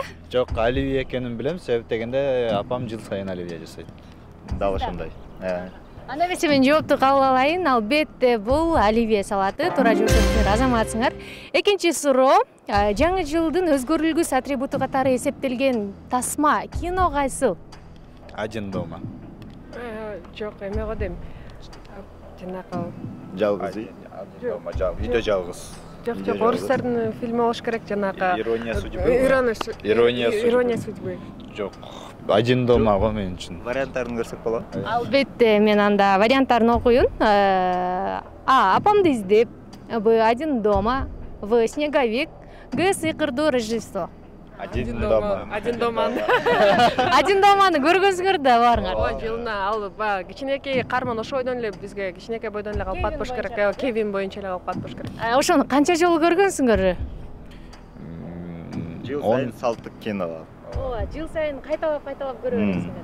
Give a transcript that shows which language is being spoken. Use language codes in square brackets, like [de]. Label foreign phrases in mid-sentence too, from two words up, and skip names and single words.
[ky] Жок, оливье экенин билем, себеп дегенде апам жыл сайын оливье жасайт. Дал ошондой. Анда эмесе мен жоопту кабыл алайын. Албетте бул оливье салаты. Туура жооп бериңер, азаматсыңар. Экинчи суроо. Жаңы жылдын өзгөрүлгүс атрибуту катары эсептелген тасма кино кайсыл? Один дома. Жок, эме го дейм. Жанакы Жалгыз. Үйдө жалгыз. жок, орустардын фильми болуш керек, жанакы Ирония судьбы. Ирония судьбы. Жок. Один дома го мен үчүн. Варианттарын көрсөк болот. Албетте мен анда варианттарын окуйун. Апамды издеп, Б один дома, В снеговик, Г сыйкырдуу Рождество. Один дома. Один дома. Один доманы көргөнсүңөр да барыңар. Ооба, жылына ал кичинекей карман ошо бойдон эле бизге кичинекей бойдон эле калып калып керек. Кевин боюнча эле калып калып керек. Ошону канча жолу көргөнсүңөр? Жыл сайын салттык кино. Ооба, жыл сайын кайталап көрө бересиңер.